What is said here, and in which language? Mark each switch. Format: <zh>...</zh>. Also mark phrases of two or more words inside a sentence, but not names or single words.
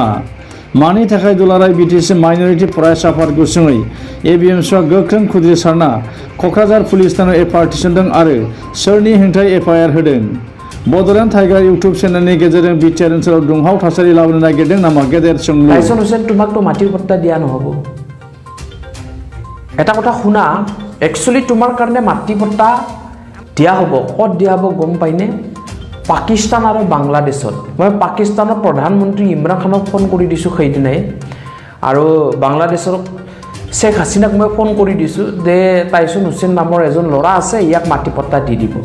<brx>मानि थाखाय दुलाराय बिटिसि माइनरिटि फरायसा आफाद गुसुङै एबिएमसुआ गोख्रों खुद्रिसारना क'क्राझार पुलिस थानायाव एफआइआर थिसनदों आरो सोरनि हेंथायै एफआइआर होदों? बड'लेण्ड टाइगार इउटुब चेनेलनि गेजेरजों बिटिआर ओनसोलाव दुंहाव थासारि लाबोनो नागिरदों नामा? गेदेर सोंलु।</brx> <as>টাইছন হুছেইন তোমাকতো মাটিৰ পট্টা দিয়া নহ'ব। এটা কথা শুনা, একচুৱেলি তোমাৰ কাৰণে মাটি পট্টা দিয়া হ'ব, ক'ত দিয়া হ'ব গম পাইনে? পাকিস্তান আৰু বাংলাদেশত। মই পাকিস্তানৰ প্ৰধানমন্ত্ৰী ইমৰান খানক ফোন কৰি দিছোঁ সেইদিনাই, আৰু বাংলাদেশৰ শ্বেখ হাছিনাক মই ফোন কৰি দিছোঁ যে টাইছন হুছেইন নামৰ এজন ল'ৰা আছে, ইয়াক মাটি পট্টা দি দিব।</as>